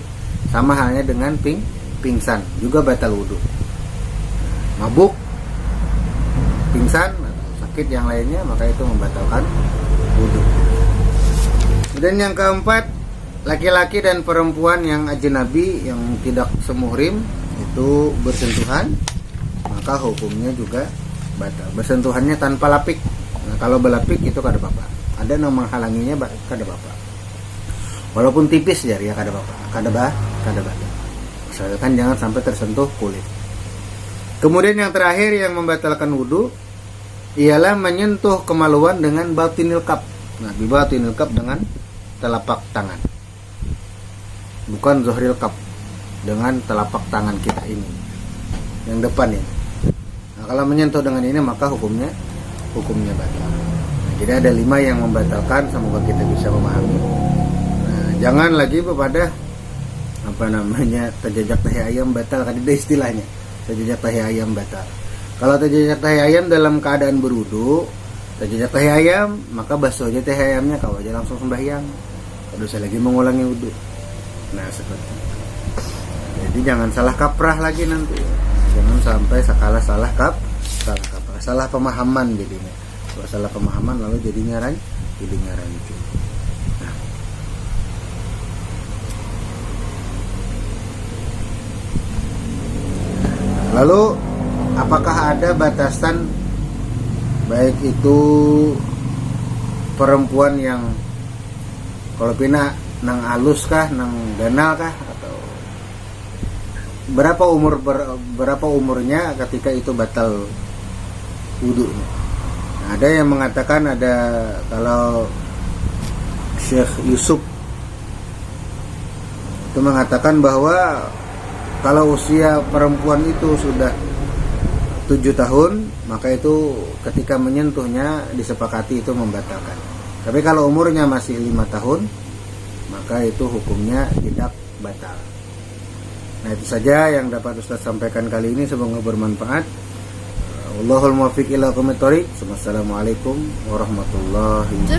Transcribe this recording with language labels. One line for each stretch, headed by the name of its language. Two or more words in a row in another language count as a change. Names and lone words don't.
Indonesian: Sama halnya dengan pingsan, juga batal wudu. Mabuk, pingsan, atau sakit yang lainnya, maka itu membatalkan wudu. Kemudian yang keempat, laki-laki dan perempuan yang ajnabi, yang tidak semuhrim, itu bersentuhan, maka hukumnya juga batal. Bersentuhannya tanpa lapik. Nah, kalau berlapik itu
Banjar: kada apa-apa.
Indonesian: Ada yang menghalanginya
Banjar: kada apa-apa.
Indonesian: Walaupun tipis ya
Banjar: kada apa-apa. Kada batal.
Indonesian: Misalkan jangan sampai tersentuh kulit. Kemudian yang terakhir yang membatalkan wudu ialah menyentuh kemaluan dengan
Arabic: باطن الكف.
Indonesian: Nah,
Arabic: باطن الكف
Indonesian: dengan telapak tangan. Bukan
Arabic: ظهر الكف,
Indonesian: dengan telapak tangan kita ini. Yang depan ini. Nah, kalau menyentuh dengan ini maka hukumnya batal. Nah, jadi ada 5 yang membatalkan, semoga kita bisa memahami. Nah, jangan lagi pada terjejak tahi ayam batal, kan ada istilahnya. Terjejak tahi ayam batal. Kalau terjejak tahi ayam dalam keadaan berwudu, terjejak tahi ayam, maka basuh aja tahi ayamnya, kau aja langsung sembahyang. Tidak usah lagi mengulangi wudu. Nah, seperti itu. Jadi jangan salah kaprah lagi nanti. Jangan sampai salah kaprah, salah pemahaman jadinya. Kalau salah pemahaman lalu jadinya rancu. Nah. Lalu apakah ada batasan baik itu perempuan yang kalau
Banjar: pina nang alus kah, nang ganal kah,
Indonesian: atau berapa umurnya ketika itu batal wudunya? Nah, ada yang mengatakan kalau Syekh Yusuf itu mengatakan bahwa kalau usia perempuan itu sudah 7 tahun, maka itu ketika menyentuhnya disepakati itu membatalkan. Tapi kalau umurnya masih 5 tahun, maka itu hukumnya tidak batal. Nah, itu saja yang dapat Ustaz sampaikan kali ini, semoga bermanfaat.
Arabic: والله الموفق إلى أقوم الطريق والسلام عليكم ورحمة الله